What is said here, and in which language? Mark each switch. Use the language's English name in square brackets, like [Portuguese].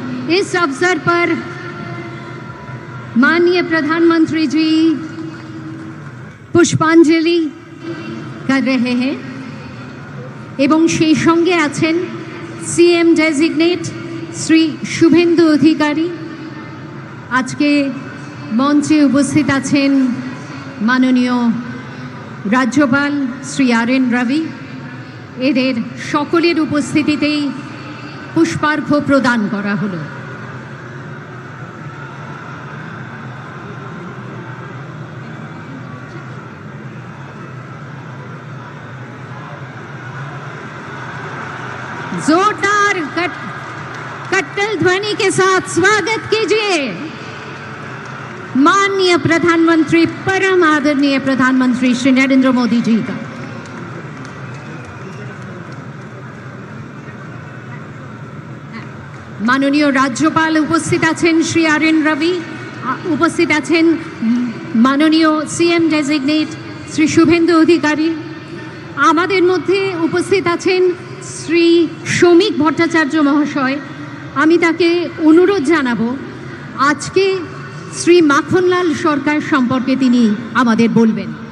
[Hindi] इस अवसर पर माननीय प्रधानमंत्री जी पुष्पांजलि कर रहे हैं एवं [Bangla] সেই সঙ্গে আছেন সিএম ডেজিগনেট শ্রী শুভেন্দু অধিকারী। আজকে মঞ্চে উপস্থিত আছেন মাননীয় রাজ্যপাল শ্রী আর.এন. রবি। এদের সকলের উপস্থিতিতেই পুষ্পার্ঘ্য প্রদান করা হলো। [Hindi] जोरदार कट्टल ध्वनि के साथ स्वागत कीजिए माननीय प्रधानमंत्री, परम आदरणीय प्रधानमंत्री श्री नरेंद्र मोदी जी का। माननीय राज्यपाल उपस्थित आছেন श्री আর.এন. রবি, उपस्थित आছেন माननीय सीएम डेजिग्नेट श्री शुभेंदु अधिकारी। [Bangla] আমাদের মধ্যে উপস্থিত আছেন শ্রী শ্রমিক ভট্টাচার্য মহাশয়। আমি তাকে অনুরোধ জানাবো আজকে শ্রী মাখনলাল সরকার সম্পর্কে তিনি আমাদের বলবেন।